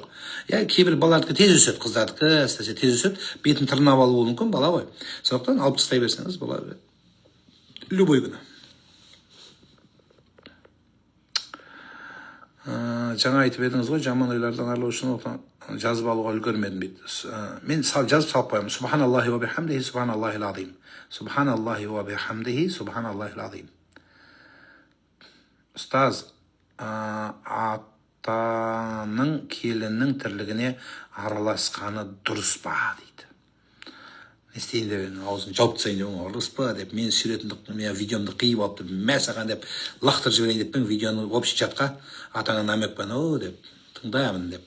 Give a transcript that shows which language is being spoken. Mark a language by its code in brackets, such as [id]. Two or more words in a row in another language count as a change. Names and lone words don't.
[kk] Кейбір балалардікі тез өседі, қыздардікі әсіресе тез өседі, бетін тырнап алуы мүмкін, бала ғой. Сондықтан алып тастай берсеңіз болады. Любой күні. Жаңа айтып едіңіз ғой, жаман ойлардан арылу үшін жазып алуға үлгермедім дейді. Мен жазып салып қоямын. [ar] سبحان الله وبحمده سبحان الله العظيم. سبحان الله وبحمده سبحان الله العظيم. [kk] Ұстаз, атаның келіннің тірлігіне араласқаны дұрыс па дейді. Не істейін деп, аузын жауып тастайын деп, дұрыс па деп, мен суретімді, мен видеомды қиып алып деп, мәсаған деп, лақтырып жіберейін деп, видеоны [ru] общий чатқа [kk] атаңа намекпен, деп, тыңдаймын деп.